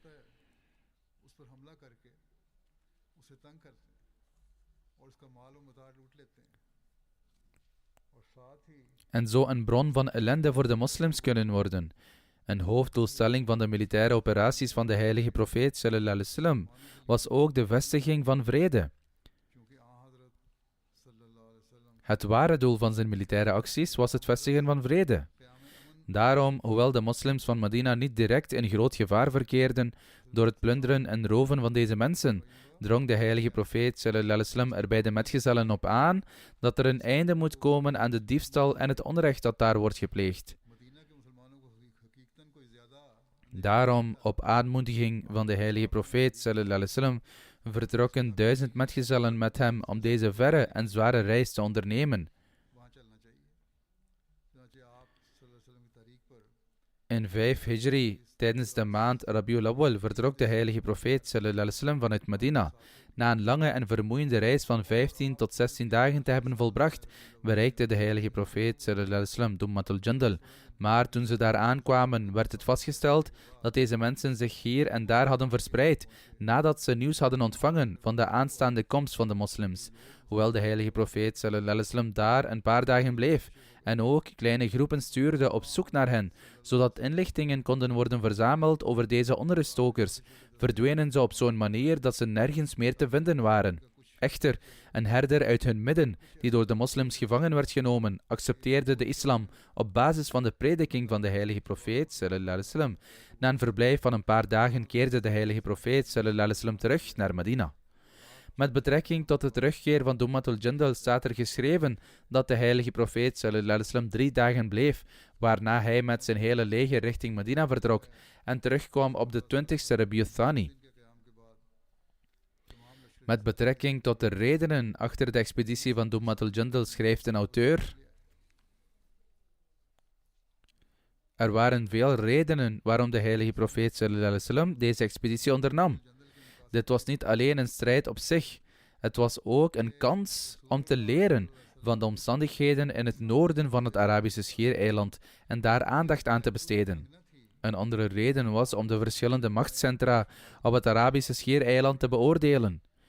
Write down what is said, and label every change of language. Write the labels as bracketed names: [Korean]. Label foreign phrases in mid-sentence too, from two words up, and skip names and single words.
[Dutch] En zo een bron van ellende voor de moslims kunnen worden. Een hoofddoelstelling van de militaire operaties van de heilige profeet [Arabic] صلى الله عليه وسلم [Dutch] was ook de vestiging van vrede. Het ware doel van zijn militaire acties was het vestigen van vrede. Daarom, hoewel de moslims van Medina niet direct in groot gevaar verkeerden door het plunderen en roven van deze mensen, drong de heilige profeet [Arabic] صلى الله عليه وسلم [Dutch] er bij de metgezellen op aan dat er een einde moet komen aan de diefstal en het onrecht dat daar wordt gepleegd. Daarom, op aanmoediging van de heilige profeet [Arabic] صلى الله عليه وسلم, [Dutch] vertrokken 1000 metgezellen met hem om deze verre en zware reis te ondernemen. In 5 Hijri, tijdens de maand Rabiul Awwal, vertrok de heilige profeet [Arabic] صلى الله عليه وسلم [Dutch] vanuit Medina. Na een lange en vermoeiende reis van 15 tot 16 dagen te hebben volbracht, bereikte de heilige profeet [Arabic] صلى الله عليه وسلم [Dutch] Dummatul Jandal. Maar toen ze daar aankwamen, werd het vastgesteld dat deze mensen zich hier en daar hadden verspreid, nadat ze nieuws hadden ontvangen van de aanstaande komst van de moslims. Hoewel de heilige profeet [Arabic] صلى الله عليه وسلم [Dutch] daar een paar dagen bleef en ook kleine groepen stuurde op zoek naar hen, zodat inlichtingen konden worden verzameld over deze onruststokers, verdwenen ze op zo'n manier dat ze nergens meer te vinden waren. Echter, een herder uit hun midden, die door de moslims gevangen werd genomen, accepteerde de islam op basis van de prediking van de heilige profeet [Arabic] صلى الله عليه وسلم. [Dutch] Na een verblijf van een paar dagen keerde de heilige profeet [Arabic] صلى الله عليه وسلم [Dutch] terug naar Medina. Met betrekking tot de terugkeer van Dummatul Jandal staat er geschreven dat de heilige profeet [Arabic] صلى الله عليه وسلم [Dutch] 3 dagen bleef, waarna hij met zijn hele leger richting Medina vertrok en terugkwam op de 20e Rabiul Thani. Met betrekking tot de redenen achter de expeditie van Dummat al-Jandal schrijft een auteur: er waren veel redenen waarom de heilige profeet [Arabic] صلى الله عليه وسلم [Dutch] deze expeditie ondernam. Dit was niet alleen een strijd op zich, het was ook een kans om te leren van de omstandigheden in het noorden van het Arabische Schiereiland en daar aandacht aan te besteden. Een andere reden was om de verschillende machtscentra op het Arabische Schiereiland te beoordelen.